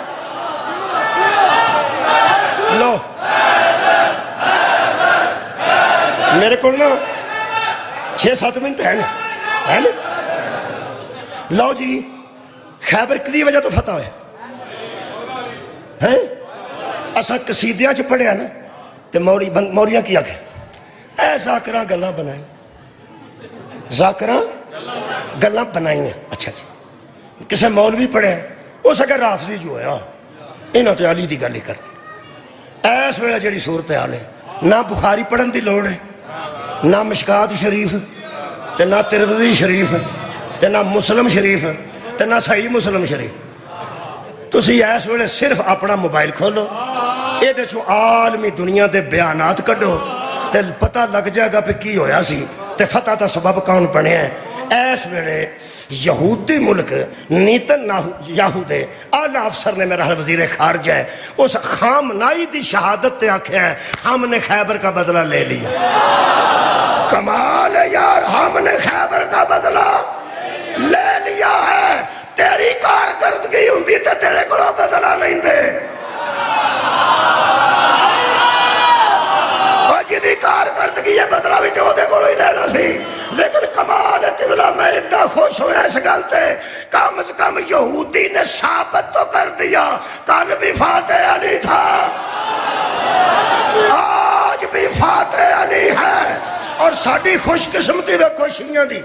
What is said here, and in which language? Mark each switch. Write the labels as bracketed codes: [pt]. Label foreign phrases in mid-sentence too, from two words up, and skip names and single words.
[pa] لو میرے کو نا 6-7 منٹ ہے نا، لو جی خیبر کدی وجہ تو فتح ہے، اسا قصیدیاں چ پڑھیا نا تے موریاں کی آگے اے ذاکراں گلاں بنائیں، ذاکراں گلاں بنائیں۔ اچھا جی کسے مولوی پڑھے اس اگر رافضی جو ہے انہوں تے علی دی گل ہی کر، ایس ویلے جڑی صورتحال ہے نہ بخاری پڑھن دی لوڑ ہے، نہ مشکات شریف تے نہ ترمذی شریف تے نہ مسلم شریف تے نہ صحیح مسلم شریف۔ تسی ایس ویلے صرف اپنا موبائل کھولو، اے دے چھو عالمی دنیا دے بیانات کڈو تے پتہ لگ جائے گا پہ کی ہویا سی تے فتح تا سبب کون بنے ہیں۔ ایس ویلے یہودی ملک نیتن یاہو دے اعلی افسر نے میرا وزیر خارجہ ہے، اس خامنائی دی شہادت تے آکھیا ہے [ur] ہم نے خیبر کا بدلہ لے لیا۔ کمال ہے یار، ہم نے خیبر کا بدلہ لے لیا ہے، [pa] تیری کارکردگی ہوندی تے تیرے کو بدلہ نہیں دے، اور جدی کارکردگی ہے بدلہ بھی جو دے کو ہی لینا سی۔ [ur] لیکن کمال ہے قبلہ میں اتنا خوش ہوں اس گلتے، کم از کم یہودی نے ثابت تو کر دیا کل بھی فاتح علی تھا آج بھی فاتح علی ہے، [pa] اور ساڑھی خوش قسمتی و خوشیاں دی۔